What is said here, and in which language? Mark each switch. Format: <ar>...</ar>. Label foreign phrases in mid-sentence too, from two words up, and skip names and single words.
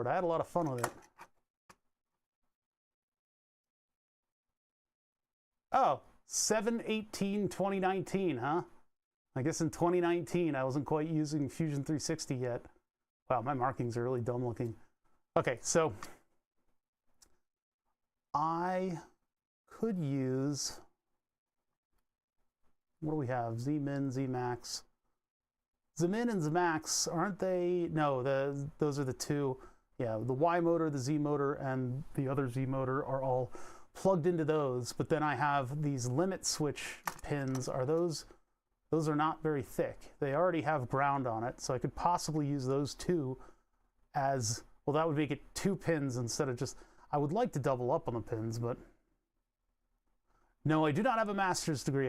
<en>I had a lot of fun with it. Oh, 7/18/2019, huh? I guess in 2019 I wasn't quite using Fusion 360 yet. Wow, my markings are really dumb looking. Okay, so I could use, what do we have? Zmin, Zmax. Zmin and Zmax, aren't they? No, those are the two. Yeah, the Y motor, the Z motor, and the other Z motor are all plugged into those. But then I have these limit switch pins. Are those are not very thick. They already have ground on it, so I could possibly use those two as, well, that would make it 2 pins instead of just, I would like to double up on the pins, but no, I do not have a master's degree.</en>